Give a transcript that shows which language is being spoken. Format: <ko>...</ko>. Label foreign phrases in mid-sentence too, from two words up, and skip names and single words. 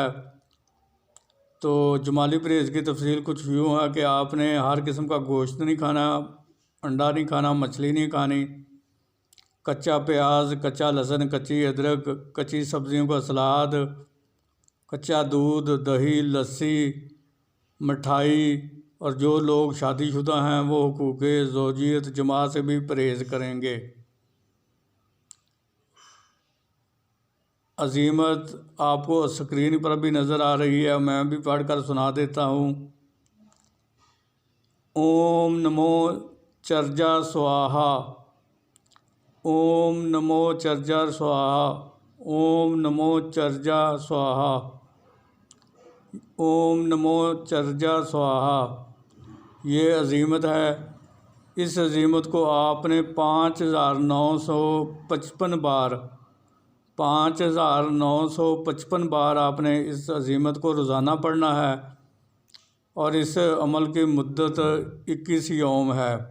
<ur>تو جمالی پرہیز کی تفصیل کچھ یوں ہے کہ آپ نے ہر قسم کا گوشت نہیں کھانا، انڈا نہیں کھانا، مچھلی نہیں کھانی، کچا پیاز، کچا لہسن، کچی ادرک، کچی سبزیوں کا سلاد، کچا دودھ، دہی، لسی، مٹھائی، اور جو لوگ شادی شدہ ہیں وہ حقوق زوجیت جماع سے بھی پرہیز کریں گے۔ عزیمت آپ کو اسکرین پر بھی نظر آ رہی ہے، میں بھی پڑھ کر سنا دیتا ہوں۔</ur> <sa>ओम नमो चरजा स्वाहा, ओम नमो चरजा स्वाहा, ओम नमो चरजा स्वाहा, ओम नमो चरजा स्वाहा.</sa> <ur>یہ عزیمت ہے۔ اس عزیمت کو آپ نے 5955 بار آپ نے اس عزیمت کو روزانہ پڑھنا ہے، اور اس عمل کی مدت 21 یوم ہے۔</ur>